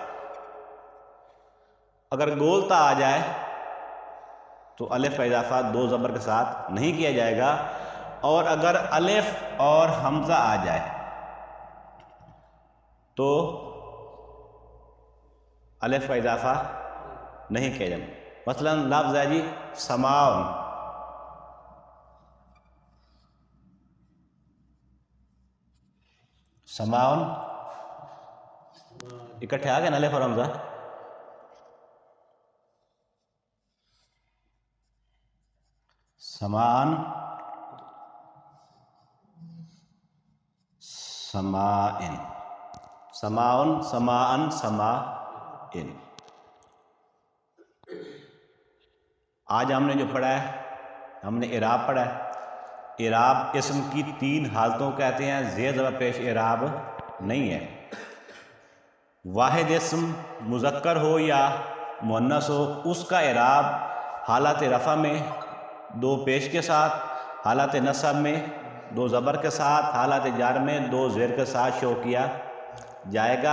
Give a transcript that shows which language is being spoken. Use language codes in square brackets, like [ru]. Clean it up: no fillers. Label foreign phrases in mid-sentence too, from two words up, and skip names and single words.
[ur] اگر گولتا آ جائے تو الف کا اضافہ دو زبر کے ساتھ نہیں کیا جائے گا، اور اگر الف اور حمزہ آ جائے تو الف کا اضافہ نہیں کیا جائے. مثلا لفظ ہے جی سماؤن. سماؤن اکٹھے آ گئے نا الف اور حمزہ. سمان، سمائن، سماؤن، سماءن، سمائن. آج ہم نے جو پڑھا ہے، ہم نے اعراب پڑھا ہے. اعراب اسم کی تین حالتوں کہتے ہیں. زیر زبر پیش اعراب نہیں ہے. واحد اسم مذکر ہو یا مؤنث ہو، اس کا اعراب حالت رفع میں دو پیش کے ساتھ، حالت نصب میں دو زبر کے ساتھ، حالت جر میں دو زیر کے ساتھ شو کیا جائے گا.